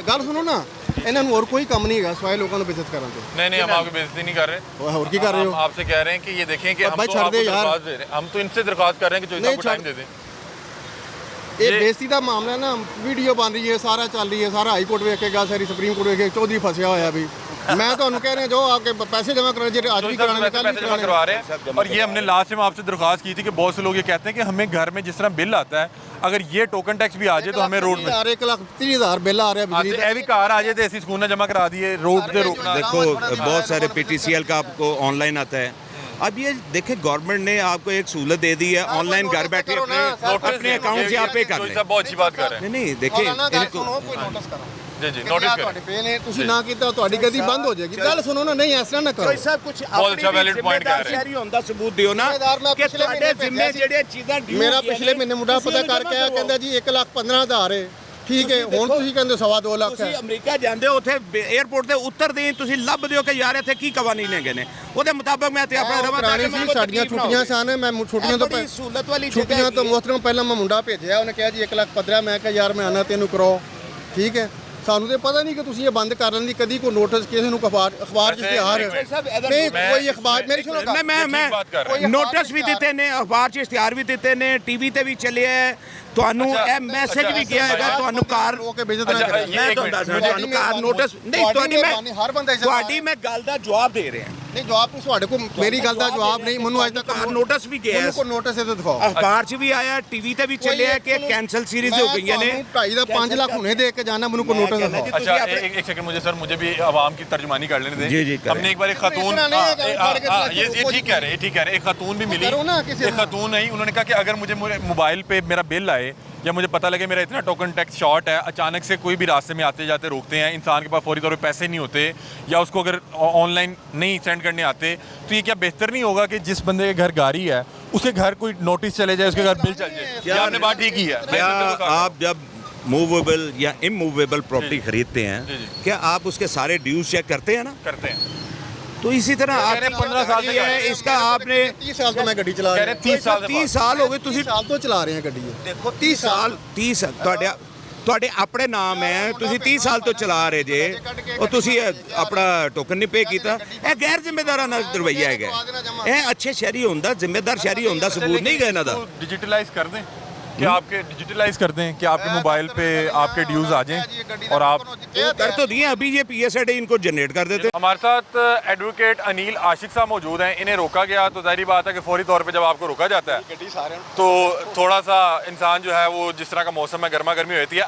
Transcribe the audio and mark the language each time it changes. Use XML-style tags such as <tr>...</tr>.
<pa>ਗੱਲ ਸੁਣੋ ਨਾ, ਇਹਨਾਂ ਨੂੰ ਹੋਰ ਕੋਈ ਕੰਮ ਨਹੀਂ ਹੈਗਾ ਸਿਵਾਏ ਲੋਕਾਂ ਨੂੰ ਬੇਇੱਜ਼ਤ ਕਰਨ ਤੋਂ।</pa> <hi>नहीं हम आपकी बेइज्जती नहीं कर रहे।</hi> <pa>ਉਹ ਹੋਰ ਕੀ ਕਰ ਰਹੇ</pa> <hi>हम</hi> <pa>ਹੋ?</pa> <hi>आपसे कह रहे हैं कि ये देखें कि हम भाई तो छोड़ आपको दे यार। दरख्वास्त दे रहे हैं, हम तो इनसे दरख्वास्त कर रहे हैं कि चौधरी साहब को नहीं, टाइम दे दें।</hi> <pa>ਇਹ ਬੇਇੱਜ਼ਤੀ ਦਾ ਮਾਮਲਾ ਨਾ, ਵੀਡੀਓ ਬਣ ਰਹੀ ਹੈ, ਸਾਰਾ ਚੱਲ ਰਹੀ ਹੈ, ਸਾਰਾ ਹਾਈ ਕੋਰਟ ਵੇਖੇਗਾ, ਸਾਰੀ ਸੁਪਰੀਮ ਕੋਰਟ ਵੇਖੇਗਾ। ਚੌਧਰੀ ਫਸਿਆ ਹੋਇਆ ਵੀ।</pa> <hi>मैं तो कह रहे हैं जो आपके पैसे जमा करा, जो आज भी कराने पैसे जमा करवा रहे हैं। और ये हमने लास्ट टाइम आपसे दरख्वास्त की थी कि बहुत से लोग ये कहते हैं कि हमें घर में जिस तरह बिल आता है, अगर ये टोकन टैक्स भी आ जाए तो हमें रोड में 1,30,000 बिल आ रहा है बिजली ए भी कार आ जाए तो ऐसी स्कूल जमा करा दिए, रोड पे रोकना। देखो बहुत सारे PTCL का आपको ऑनलाइन आता है। अब ये देखें, गवर्नमेंट ने आपको एक सहूलत दे दी है, ऑनलाइन घर बैठे अपने अकाउंट से आप पे कर लें। बहुत अच्छी बात कर रहे हैं। नहीं देखें इनको जी नोटिस करें।</hi> <pa>पे ने ਤੁਸੀਂ ਨਾ ਕੀਤਾ ਤੁਹਾਡੀ ਗਦੀ ਬੰਦ ਹੋ ਜਾਏਗੀ। ਗੱਲ ਸੁਣੋ ਨਾ, ਨਹੀਂ ਇਸ ਤਰ੍ਹਾਂ ਨਾ ਕਰੋ। ਸਭ ਕੁਝ ਬਹੁਤ ਅੱਛਾ ਵੈਲਿਡ ਪੁਆਇੰਟ ਕਰ ਰਹੇ ਸ਼ਹਿਰੀ ਹੁੰਦਾ ਸਬੂਤ ਦਿਓ ਨਾ ਕਿ ਤੁਹਾਡੇ ਜ਼ਿੰਮੇ ਜਿਹੜੀਆਂ ਚੀਜ਼ਾਂ ਡਿਊ ਮੇਰਾ ਪਿਛਲੇ ਮਹੀਨੇ ਮੁੰਡਾ ਪਤਾ ਕਰਕੇ ਆਇਆ, ਕਹਿੰਦਾ ਜੀ 1,15,000 ਹੈ। ਠੀਕ ਹੈ, ਹੁਣ ਤੁਸੀਂ ਕਹਿੰਦੇ 2.5 ਲੱਖ ਹੈ। ਤੁਸੀਂ ਅਮਰੀਕਾ ਜਾਂਦੇ ਹੋ, ਉੱਥੇ 에ਅਰਪੋਰਟ ਤੇ ਉਤਰਦੇ ਹੀ ਤੁਸੀਂ ਲੱਭਦੇ ਹੋ ਕਿ ਯਾਰ ਇੱਥੇ ਕੀ ਕਵਾਨੀਨ ਹੈਗੇ ਨੇ। ਉਹਦੇ ਮੁਤਾਬਕ ਮੈਂ ਤੇ ਆਪਣਾ ਰਵਾਂ ਪੁਰਾਣੀ ਸੀ, ਸਾਡੀਆਂ ਛੁੱਟੀਆਂ ਸਨ। ਮੈਂ ਛੁੱਟੀਆਂ ਤੋਂ ਸਹੂਲਤ ਵਾਲੀ ਛੁੱਟੀਆਂ ਤੋਂ ਮੁਹਤਰਮ ਪਹਿਲਾਂ ਮੈਂ ਮੁੰਡਾ ਭੇਜਿਆ, ਉਹਨੇ ਕਿਹਾ ਜੀ 1,15,000। ਮੈਂ ਕਿਹਾ ਯਾਰ ਮੈਂ ਆਣਾ ਤੈਨੂੰ ਕਰਾਓ। ਠੀਕ ਹੈ, ਸਾਨੂੰ ਤੇ ਪਤਾ ਨਹੀਂ ਕਿ ਤੁਸੀਂ ਇਹ ਬੰਦ ਕਰਨ ਦੀ ਕਦੀ ਕੋਈ ਨੋਟਿਸ ਕਿਸੇ ਨੂੰ ਅਖਬਾਰ 'ਚ ਇਸ਼ਤਿਹਾਰ ਨਹੀਂ, ਕੋਈ ਅਖਬਾਰ ਮੇਰੀ ਸੁਣੋ। ਮੈਂ ਨੋਟਿਸ ਵੀ ਦਿੱਤੇ ਨੇ, ਅਖਬਾਰ 'ਚ ਇਸ਼ਤਿਹਾਰ ਵੀ ਦਿੱਤੇ ਨੇ, TV ਤੇ ਵੀ ਚੱਲਿਆ ਹੈ। ਤੁਹਾਨੂੰ ਇਹ ਮੈਸੇਜ ਵੀ ਗਿਆ ਹੈਗਾ, ਤੁਹਾਨੂੰ ਕਾਰ ਕੇ ਬੇਇੱਜ਼ਤ ਨਾ ਕਰੇ। ਮੈਂ ਤੁਹਾਨੂੰ ਦੱਸਦਾ, ਤੁਹਾਨੂੰ ਕਾਰ ਨੋਟਿਸ ਨਹੀਂ, ਹਰ ਬੰਦਾ ਤੁਹਾਡੀ ਮੈਂ ਗੱਲ ਦਾ ਜਵਾਬ ਦੇ ਰਿਹਾ। ਨਹੀਂ ਜਵਾਬ ਤੁਸੀਂ ਤੁਹਾਡੇ ਕੋਲ ਮੇਰੀ ਗੱਲ ਦਾ ਜਵਾਬ ਨਹੀਂ, ਮੈਨੂੰ ਅੱਜ ਤੱਕ ਨੋਟਿਸ ਵੀ ਗਿਆ, ਮੈਨੂੰ ਕੋਈ ਨੋਟਿਸ ਇਹਦੇ ਦਿਖਾਓ। ਅਖਬਾਰ 'ਚ ਵੀ ਆਇਆ, TV ਤੇ ਵੀ ਚੱਲਿਆ ਕਿ ਕੈਂਸਲ ਸੀਰੀਜ਼ ਹੋ ਗਈਆਂ ਨੇ। 2.5 ਦਾ 5 ਲੱਖ ਹੁਣੇ ਦੇ के जाना, ਮੈਨੂੰ कोई नोटिस दिखाओ।</pa> <hi>अच्छा एक सेकंड मुझे सर, मुझे भी आवाम की तर्जुमानी कर लेने दें। जी, करें। हमने एक बार एक खातून, ये ठीक कह रहे हैं, ठीक कह रहे हैं। एक खातून भी मिली, एक खातून नहीं, उन्होंने कहा कि अगर मुझे मोबाइल पे मेरा बिल आए या मुझे पता लगे मेरा इतना टोकन टैक्स शॉर्ट है, अचानक से कोई भी रास्ते में आते जाते रोकते हैं, इंसान के पास फौरी तौर पे पैसे नहीं होते या उसको अगर ऑनलाइन नहीं सेंड करने आते, तो ये क्या बेहतर नहीं होगा कि जिस बंदे के घर गाड़ी है उसके घर कोई नोटिस चले जाए, उसके घर बिल चल जाए? क्या आपने बात ठीक की है? क्या आप जब मूवेबल या इमूवेबल प्रॉपर्टी खरीदते हैं, क्या आप उसके सारे ड्यूज चेक करते हैं ना? करते हैं। तो इसी तरह आप 15 साल से है, इसका आपने</hi> <pa>30 ਸਾਲ ਤੋਂ ਮੈਂ ਗੱਡੀ ਚਲਾ ਰਿਹਾ। 30 ਸਾਲ ਹੋ ਗਏ ਤੁਸੀਂ 30 ਸਾਲ ਤੋਂ ਚਲਾ ਰਹੇ ਆ ਗੱਡੀ। ਦੇਖੋ 30 ਸਾਲ ਤੁਹਾਡੇ ਆਪਣੇ ਨਾਮ ਹੈ, ਤੁਸੀਂ 30 ਸਾਲ ਤੋਂ ਚਲਾ ਰਹੇ ਜੇ, ਉਹ ਤੁਸੀਂ ਆਪਣਾ ਟੋਕਨ ਨਹੀਂ ਪੇ ਕੀਤਾ। ਇਹ ਗੈਰ ਜ਼ਿੰਮੇਦਾਰਾਨਾ ਰਵੱਈਆ ਹੈਗਾ। ਇਹ ਅੱਛੇ ਸ਼ਹਿਰੀ ਹੁੰਦਾ, ਜ਼ਿੰਮੇਦਾਰ ਸ਼ਹਿਰੀ ਹੁੰਦਾ, ਸਬੂਤ ਨਹੀਂ ਗਏ ਇਹਨਾਂ ਦਾ।</pa> <hi>डिजिटलाइज कर दें कि आपके डिजिटलाइज कर दें कि आपके मोबाइल पे आपके ड्यूज आ जाएं और आप कर तो दिए, अभी ये PSID इनको जनरेट कर देते। हमारे साथ एडवोकेट अनिल आशिक साहब मौजूद हैं। इन्हें रोका गया तो जाहिर बात है कि फौरी तौर पे जब आपको रोका जाता है तो थोड़ा सा इंसान जो है वो जिस तरह का मौसम है, गर्मा गर्मी होती है।</hi>